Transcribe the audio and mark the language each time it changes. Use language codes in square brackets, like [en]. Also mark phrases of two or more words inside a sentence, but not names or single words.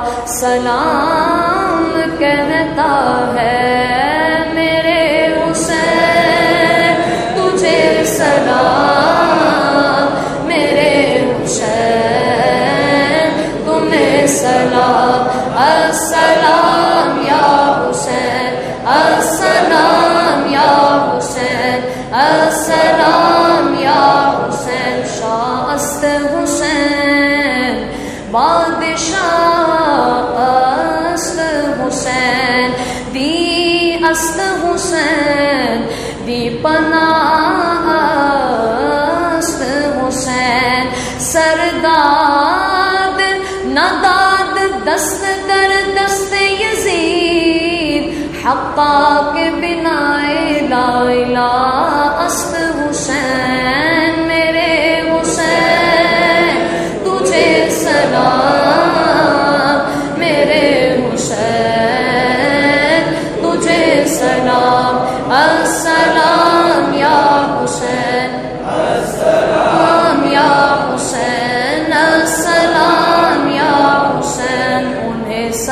[ur] سلام کہتا ہے، میرے حسین تجھے سلام، میرے حسین تمہیں سلام، [ar] السلام یا حسین، السلام یا حسین، السلام یا حسین، [fa] شاہ است حسین بادشاہ است حسین، دی است حسین دی پناہ است حسین، سرداد نداد دست در دست یزید، حقا کے بنا لا الہ است حسین، [ur] میرے حسین تجھے سلام، میرے حسین تجھے سلام، [ar] السلام یا حسین، السلام یا حسین، السلام یا حسین، انہیں